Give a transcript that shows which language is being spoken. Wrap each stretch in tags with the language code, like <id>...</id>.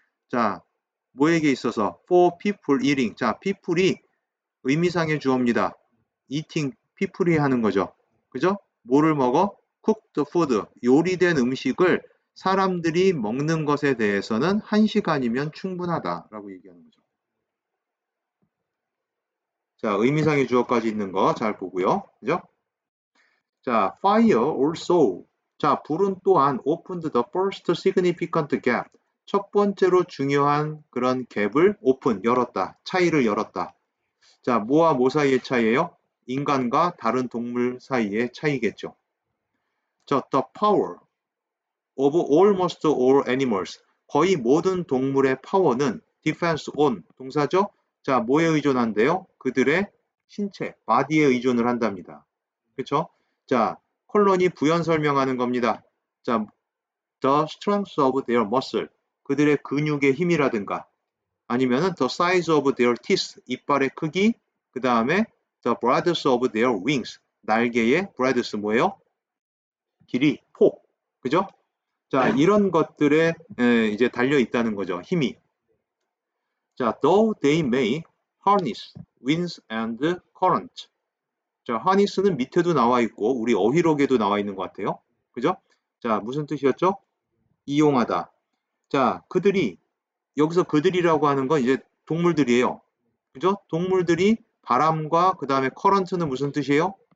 <ko>자, 뭐에게 있어서</ko> <en>for people eating.</en> <ko>자, people이 의미상의 주어입니다.</ko> <en>eating people</en> <ko>이 하는 거죠. 그죠? 뭐를 먹어?</ko> <en>cooked food,</en> <ko>요리된 음식을 사람들이 먹는 것에 대해서는 1시간이면 충분하다라고 얘기하는 거죠. 자, 의미상의 주어까지 있는 거 잘 보고요. 그죠? 자,</ko> <en>fire also. 자,</en> <ko>불은 또한</ko> <en>opened the first significant gap.</en> <ko>첫 번째로 중요한 그런 갭을 열었다. 차이를 열었다. 자, 뭐와 뭐 사이의 차이예요? 인간과 다른 동물 사이의 차이겠죠.</ko> <en>자, the power of almost all animals.</en> <ko>거의 모든 동물의 파워는</ko> <en>depends on</en> <ko>동사죠. 자, 뭐에 의존한대요? 그들의 신체, body에 의존을 한답니다. 그렇죠? 자, 콜론이 부연 설명하는 겁니다.</ko> <en>자, the strength of their muscle.</en> <ko>그들의 근육의 힘이라든가 아니면은</ko> <en>the size of their teeth.</en> <ko>이빨의 크기. 그 다음에</ko> <en>the breadth of their wings.</en> <ko>날개의 breadth 뭐예요? 길이, 폭. 그죠? 자, 이런 것들에 이제 달려 있다는 거죠. 힘이.</ko> <en>자, though they may harness winds and current.</en> <ko>자, harness는 밑에도 나와 있고 우리 어휘록에도 나와 있는 것 같아요. 그죠? 자, 무슨 뜻이었죠? 이용하다. 자, 그들이 여기서 그들이라고 하는 건 이제 동물들이에요. 그죠? 동물들이 바람과 그 다음에 커런트는 무슨 뜻이에요?</ko>